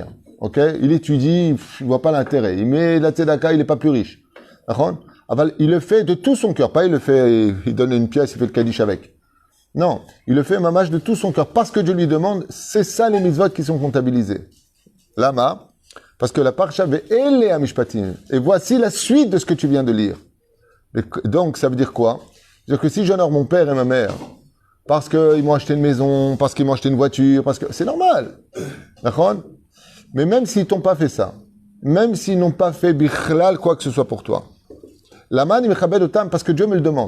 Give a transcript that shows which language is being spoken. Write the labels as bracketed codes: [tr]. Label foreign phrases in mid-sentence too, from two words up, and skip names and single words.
[fr] Ok, il étudie, il voit pas l'intérêt. Il met la tzedaka, il est pas plus riche. D'accord? Il le fait de tout son cœur. Pas il le fait, il donne une pièce, il fait le kaddish avec. Non, il le fait mamash de tout son cœur parce que Dieu lui demande. C'est ça les mitzvot qui sont comptabilisés. Lama, Parce que la Parsha [he] ואלה המשפטים. [fr] Et voici la suite de ce que tu viens de lire. Et donc, ça veut dire quoi? C'est-à-dire que si j'honore mon père et ma mère, parce qu'ils m'ont acheté une maison, parce qu'ils m'ont acheté une voiture, parce que c'est normal. D'accord? Mais même s'ils t'ont pas fait ça, même s'ils n'ont pas fait bichlal quoi que ce soit pour toi, [he] לאמן מכבד אותם [fr] parce que Dieu me le demande.